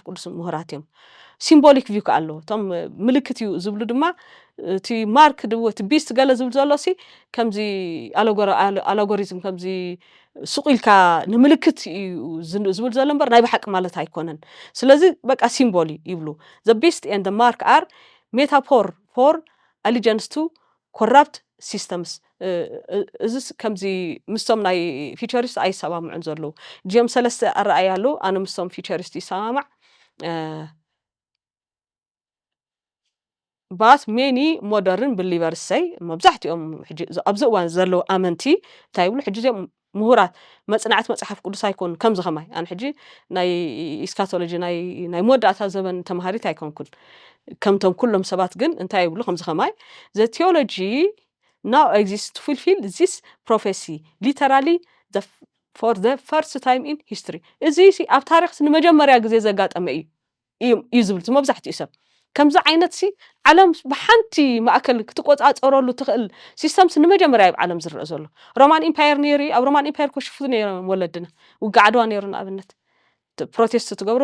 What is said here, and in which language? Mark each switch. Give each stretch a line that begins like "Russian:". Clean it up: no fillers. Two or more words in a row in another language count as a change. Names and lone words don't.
Tigrinya: ቅዱስ ምሁራት እዮም
English: symbolic view
Tigrinya: ከኣለዎ እቶም ምልክት እዩ ዝብሉ ድማ እቲ ማርክ ድወት ቢስት ገለ ዝብል ዘሎሲ ከምዚ ኣሎጎሪዝም ከምዚ ስቁኢልካ ንምልክት ዝብል ዘሎ እምበር ናይ ብሓቂ ማለት ኣይኮነን ስለዚ በቃ ሲምቦሊ ይብሉ
English: the beast and the mark are metaphor for allegiance to corrupt systems
Tigrinya: እዚ ከምዚ ምስቶም ናይ ፊቸሪስት ኣይሰማምዑን ዘለዉ ጂኦም ሰለስተ ኣረኣእያ ኣለዉ ኣነ ምስቶም ፊቸሪስት ይሰማማዕ
English: but many modern believers say
Tigrinya: መብዛሕትኦም ሕጂ ኣብዚ እዋን ዘለዉ ኣመንቲ እንታይ ይብሉ ሕጂ እዚኦም ምሁራት መጽናዕት መጽሓፍ ቅዱስ ኣይኮኑ ከምዚ ኸማይ ኣነ ሕጂ ናይ ኢስካቶሎጂ ናይ መወዳእታ ዘመን ተምሃሪት ኣይኮንኩን ከምቶም ኩሎም ሰባት ግን እንታይ ይብሉ ከምዚ ኸማይ
English: the theology now exists to fulfill this prophecy literally for the first time in history
Tigrinya: እዚ ኣብ ታሪክ ንመጀመርያ ግዜ ዘጋጠመ እዩ ዝብል መብዛሕትኡ ሰብ ከምዚ ዓይነት ዓለም ብሓንቲ ማእከል ክትቆጻጸረሉ ትኽእል ሲስተምስ ንመጀመርያ ኣብ ዓለም ዝርአ ዘሎ ሮማን ኢምፓየር ነይሩ ኣብ ሮማን ኢምፓየር ኮሽፉ ነይሮም ወለድና ውግዕ ዓድዋ ነይሩ ንኣብነት ፕሮቴስት ትገብሮ